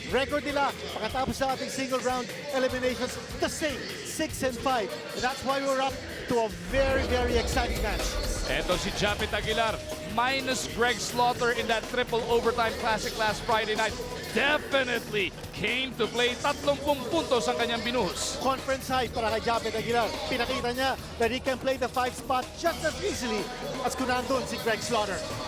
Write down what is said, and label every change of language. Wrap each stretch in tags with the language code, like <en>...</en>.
<en>Record</en> <tl>nila pagkatapos sa ating</tl> <en>single round eliminations, the same, 6-5. And that's why we're up to a very, very exciting match.</en> <tl>Eto si</tl> <en>Japet Aguilar, minus Greg Slaughter in that triple overtime classic last Friday night. Definitely came to play.</en> <tl>30 puntos ang kanyang binuhos.</tl> <en>Conference high</en> <tl>para kay</tl> <en>Japet Aguilar.</en> <tl>Pinakita niya</tl> <en>that he can play the 5 spot just as easily as</en> <tl>kung nandun si</tl> <en>Greg Slaughter.</en>